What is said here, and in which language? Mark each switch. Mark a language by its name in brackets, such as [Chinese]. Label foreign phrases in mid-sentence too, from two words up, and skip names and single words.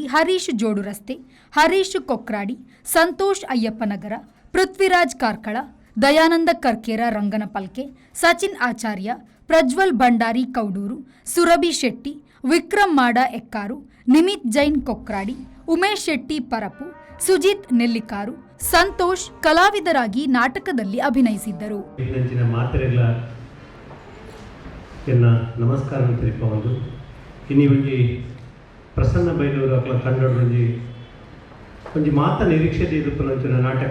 [Kannada] ಹರೀಶ್ ಜೋಡು ರಸ್ತೆ, ಹರೀಶ್ ಕೊಕ್ರಾಡಿ, ಸಂತೋಷ್ ಅಯ್ಯಪ್ಪನಗರ, ಪೃಥ್ವಿರಾಜ್ ಕಾರ್ಕಳ, ದಯಾನಂದ ಕರ್ಕೇರ ರಂಗನಪಲ್ಕೆ, ಸಚಿನ್ ಆಚಾರ್ಯ, ಪ್ರಜ್ವಲ್ ಭಂಡಾರಿ ಕೌಡೂರು, ಸುರಭಿ ಶೆಟ್ಟಿ, ವಿಕ್ರಮ್ ಮಾಡ ಎಕ್ಕಾರು, ನಿಮಿತ್ ಜೈನ್ ಕೊಕ್ರಾಡಿ, ಉಮೇಶ್ ಶೆಟ್ಟಿ ಪರಪು, ಸುಜಿತ್ ನೆಲ್ಲಿಕಾರು, ಸಂತೋಷ್ ಕಲಾವಿದರಾಗಿ ನಾಟಕದಲ್ಲಿ ಅಭಿನಯಿಸಿದ್ದರು. [Tulu] ಎನ್ನ ನಮಸ್ಕಾರ ತಿರುಪ ಒಂದು ಇನ್ನು ಒಂಜಿ ಪ್ರಸನ್ನ ಬೈಲೂರು ಅಕ್ಲ ಕನ್ನಡ ಒಂಜಿ ಮಾತ ನಿರೀಕ್ಷೆ ಇದುಪ್ಪುನಂಚಿನ ನಾಟಕ